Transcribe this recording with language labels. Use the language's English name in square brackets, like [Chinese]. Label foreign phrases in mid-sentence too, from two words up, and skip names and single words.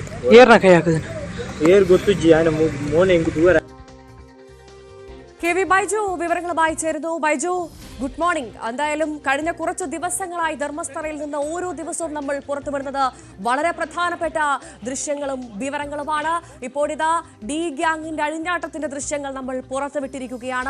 [Tulu] ಏರ್ನ ಕೈ ಹಾಕಿದೆ ಏರ್ ಗೊತ್ತುಜ್ಜಿ ಆಯ್ನ ಮೋನೆ ಹೆಂಗ್ ದೂರ [Malayalam] കെ വി ബൈജു വിവരങ്ങളുമായി ചേരുന്നു. ബൈജു, [English] good morning. [Malayalam] എന്തായാലും കഴിഞ്ഞ കുറച്ച് ദിവസങ്ങളായി ധർമ്മസ്ഥലയിൽ നിന്ന് ഓരോ ദിവസവും നമ്മൾ പുറത്തുവിടുന്നത് വളരെ പ്രധാനപ്പെട്ട ദൃശ്യങ്ങളും വിവരങ്ങളുമാണ്. ഇപ്പോഴിതാ ഡി ഗ്യാങ്ങിന്റെ അഴിഞ്ഞാട്ടത്തിന്റെ ദൃശ്യങ്ങൾ നമ്മൾ പുറത്തുവിട്ടിരിക്കുകയാണ്.